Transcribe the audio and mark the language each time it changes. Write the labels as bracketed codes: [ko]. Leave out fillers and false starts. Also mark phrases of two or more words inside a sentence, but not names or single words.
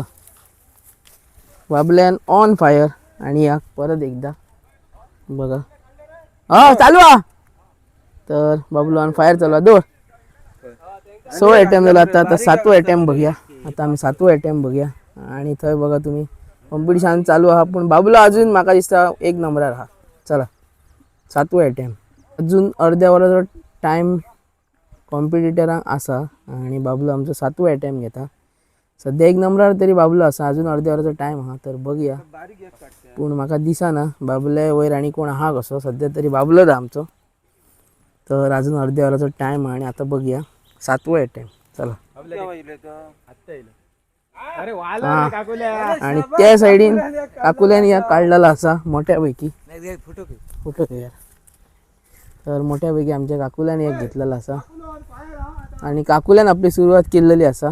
[kok] बाबल्यान ऑन फायर आणि या परत एकदा बघा हा चालू हा. तर बाबलो ऑन फायर चालू दोन 6 अटॅम्प झाला. आता 7वो अटॅम्प बघूया. आता आम्ही 7वो अटॅम्प बघूया. आणि थंय बघा तुम्ही कॉम्पिटिशन चालू हा, पण बाबलो अजून म्हाका दिसता 1 नंबरार हा. चला 7वो अटॅम्प अजून अर्ध्या वराचो टायम कॉम्पिटिटरांक आसा आणि बाबलो आमचो 7वो अटॅम्प घेता. सध्या 1 नंबरार तरी बाबलो असा, अजून अर्ध्या वराचो टायम हा. तर बघूया, पूण म्हाका दिसना बाबले वयर आणि कोण आहा कसो. सध्या तरी बाबलोच आमचो. तर अजून अर्ध्या वराचो टायम हा आणि आता बघूया 7वो अटॅम्प. चला आणि त्या सायडीन काकुल्यान या काढलेला असा मोठ्यापैकी फोटो घ्या. तर मोठ्यापैकी आमच्या काकुल्यान एक घेतलेला असा आणि काकुल्यान आपली सुरुवात केलेली असा.